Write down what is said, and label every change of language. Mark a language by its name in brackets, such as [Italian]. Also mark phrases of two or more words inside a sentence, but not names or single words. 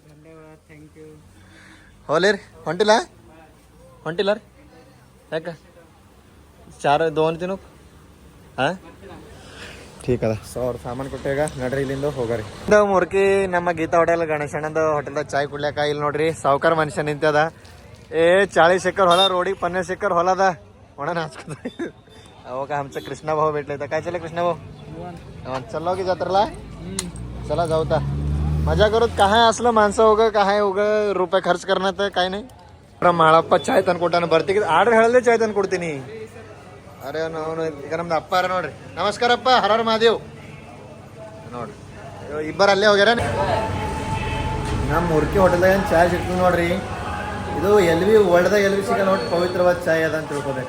[Kannada] ಹೋಲಿ ರೀ, ಹೊಂಟಿಲ್ಲ ರೀ ಯಾಕೆ 2 ದಿನ ಹಾಂ ಠೀಕ್ ಅದ. ಸೊ ಅವ್ರು ಸಾಮಾನು ಕೊಟ್ಟಾಗ ನಡ್ರಿ ಇಲ್ಲಿಂದ ಹೋಗ್ರಿ. ಮುರ್ಕಿ ನಮ್ಮ ಗೀತಾ ಹೋಟೆಲ್ ಗಣೇಶಣ್ಣದ ಹೋಟೆಲ್ದಾಗ ಚಾಯ್ ಕುಡ್ಲಾಕ ಇಲ್ಲಿ ನೋಡ್ರಿ ಸಾವುಕಾರ ಮನುಷ್ಯ ನಿಂತದ. 40 ಎಕರೆ ಹೊಲ, ರೋಡಿಗೆ 50 ಎಕರೆ ಹೊಲ ಅದ. [Marathi] ಒಣ नाचको अहो का आमचं कृष्णा भाऊ भेटले तर काय चाललंय कृष्णा भाऊ? चाललो की जत्रेला? चला जाऊ ता मजा करूत. काय असलं माणसं उगं काय उगं रुपये खर्च करणार तर काय नाही. [Kannada] ಮಾಳಪ್ಪ ಚಾಯ್ ತಂದು ಕೊಟ್ಟಾನ. ಬರ್ತೀವಿ ಆರ್ಡ್ರ್ ಹೇಳಲೇ ಚಾಯ್ ತಂದು ಕೊಡ್ತೀನಿ. ಅರೆ ನಾವು ಈಗ ನಮ್ದು ಅಪ್ಪ ಅರ ನೋಡ್ರಿ. ನಮಸ್ಕಾರಪ್ಪ, ಹರ ಮಹಾದೇವ್ ನೋಡ್ರಿ. ಇಬ್ಬರು ಅಲ್ಲೇ ಹೋಗ್ಯಾರ. ನಮ್ಮ ಮುರ್ಕಿ ಹೋಟೆಲ್ದಾಗ ಏನು ಚಾಯ್ ಸಿಗ್ತದೆ ನೋಡ್ರಿ. ಇದು ವರ್ಲ್ಡ್ದಾಗ ಎಲ್ಲಿ ಸಿಗಲ್ಲ ನೋಡಿ, ಪವಿತ್ರವಾದ ಚಾಯ್ ಅದ ಅಂತ ತಿಳ್ಕೊಬೇಕು.